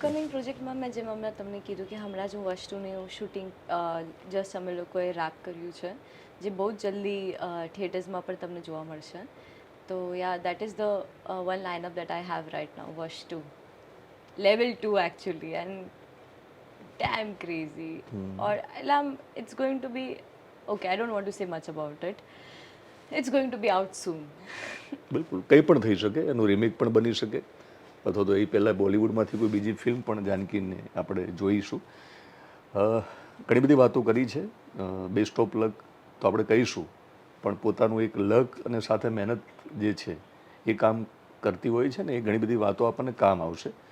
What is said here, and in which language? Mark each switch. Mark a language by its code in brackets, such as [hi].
[gu] Upcoming પ્રોજેક્ટમાં મેં જેમ હમણાં તમને કીધું કે હમણાં જ હું વસ્તુનું શૂટિંગ જસ્ટ અમે લોકોએ રાપ કર્યું છે, જે બહુ જ જલ્દી થિયેટર્સમાં પણ તમને જોવા મળશે. [en] તો yeah that is the one line up that I have right now, વશ 2, level 2 actually, and damn crazy. Or it's going to be okay, I don't want to say much about it. It's going to be out soon. [gu] બિલકુલ, કંઈ પણ થઈ શકે, એનું remake પણ બની શકે, અથવા તો એ પહેલાં બોલિવૂડમાંથી કોઈ બીજી ફિલ્મ પણ જાનકીને આપણે જોઈશું. ઘણી બધી વાતો કરી છે, બેસ્ટ ઓફ લક તો આપણે કહીશું, પણ પોતાનું એક લક અને સાથે મહેનત જે છે એ કામ કરતી હોય છે ને, એ ઘણી બધી વાતો આપણને કામ આવશે.